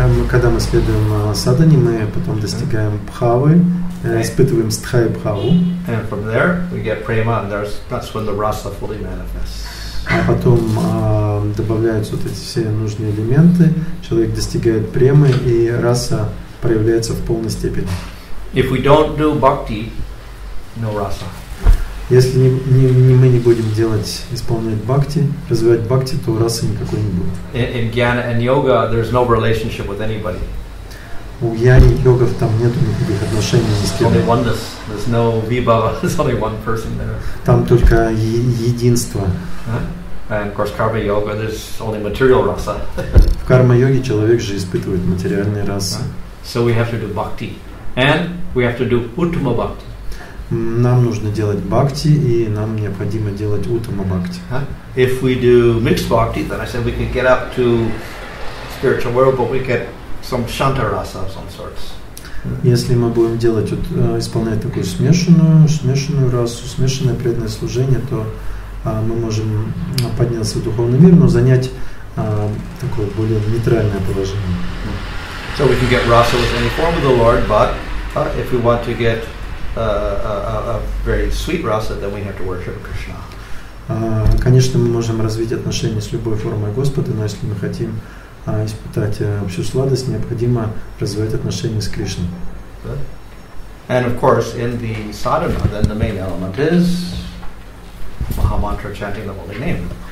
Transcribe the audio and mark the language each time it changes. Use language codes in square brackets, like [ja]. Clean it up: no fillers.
[ru] Когда мы следуем садхане, мы потом достигаем бхавы, испытываем стхай бхаву. [en] And from there we get prema, and that's when the rasa fully manifests. [ru] А потом добавляются вот эти все нужные элементы, человек достигает премы, и раса проявляется в полной степени. [en] If we don't do bhakti, no rasa. [ru] Если мы не будем исполнять бхакти, развивать бхакти, то расы никакой не будет. [en] In jnana and yoga, there's no relationship with anybody. [ru] У яни йогов там нету никаких отношений ни с кем. [en] Only oneness. There's no vibhava. There's only one person there. [ru] Там только единство. [en] And of course, karma yoga, there's only material rasa. [ru] В карма-йоге человек же испытывает материальные расы. [en] So we have to do bhakti, and we have to do uttama bhakti. [ru] Нам нужно делать бхакти, и нам необходимо делать уттама бхакти. [en] If we do mixed bhakti, then I said we can get up to spiritual world, but we get some shanta rasa of some sorts. [ru] Если мы будем исполнять такую смешанную расу, смешанное преданное служение, то мы можем подняться в духовный мир, но занять такое более нейтральное положение. [en] So we can get rasa with any form of the Lord, but if we want to get a very sweet rasa, then we have to worship Krishna. [ru] Конечно, мы можем развить отношения с любой формой Господа, но если мы хотим испытать всю сладость, необходимо развивать отношения с Кришной. [en] And of course, in the sadhana, then the main element is Mahamantra, chanting the holy name.